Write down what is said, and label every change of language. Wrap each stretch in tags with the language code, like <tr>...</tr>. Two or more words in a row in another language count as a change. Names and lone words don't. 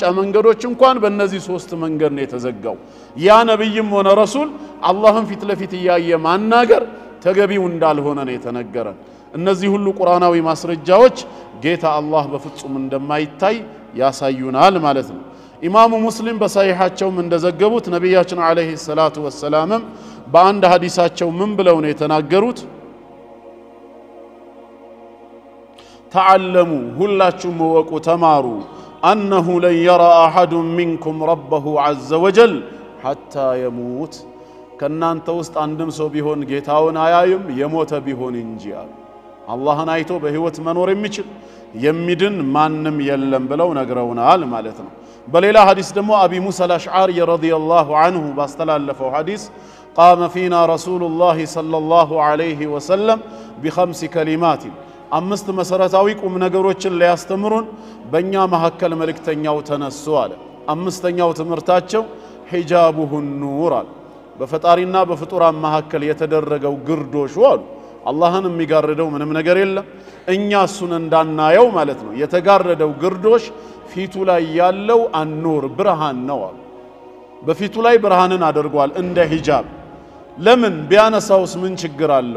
<am>መንገዶች እንኳን በእነዚህ ሶስት መንገድ ነው የተዘጋው ያ ነብይም ሆነ ረሱል አላህን ፊት ለፊት እያየ ማናገር ተገቢው እንዳልሆነ ነው የተነገረ እነዚህ ሁሉ ቁርአናዊ ማስረጃዎች ጌታ አላህ በፍጹም እንደማይታይ ያሳዩናል ማለት ነው ኢማሙ ሙስሊም በሰሂሃቸው እንደዘገቡት ነብያችን</am> <ar>عليه الصلاة والسلام</ar> <am>በአንድ ሐዲሳቸው ምን ብለው ነው የተናገሩት تعلموا ሁላችሁም ወቁ ተማሩ</am> <ar>انه لن يرى احد منكم ربه عز وجل حتى يموت</ar> <am>ከናንተ ውስጥ አንድም ሰው ቢሆን ጌታውን አያይም የሞተ ቢሆን እንጂ አሉ። አላህን አይቶ በህይወት መኖር የሚችል የሚድን ማንም የለም ብለው ነግረውናል ማለት ነው። በሌላ ሐዲስ ደግሞ አቢ ሙሳ አልአሽዓሪ</am> <ar>رضي الله عنه</ar> <am>ባስተላለፈው ሐዲስ</am> <ar>قام فينا رسول الله صلى الله عليه وسلم بخمس كلمات</ar> <am>አምስት መሰረታዊ ቁም ነገሮችን ሊያስተምሩን በእኛ መሐከል መልእክተኛው ተነሱ አለ። አምስተኛው ትምህርታቸው</am> <ar>حجابه نور</ar> <am>አለ። በፈጣሪና በፍጡራን መሐከል የተደረገው ግርዶሽ አሉ። አላህን የሚጋርደው ምንም ነገር የለም፣ እኛ እሱን እንዳናየው ማለት ነው። የተጋረደው ግርዶሽ ፊቱ ላይ ያለው አንኑር ብርሃን ነው አሉ። በፊቱ ላይ ብርሃንን አድርጓል እንደ ሂጃብ። ለምን ቢያነሳውስ ምን ችግር አለው?</am>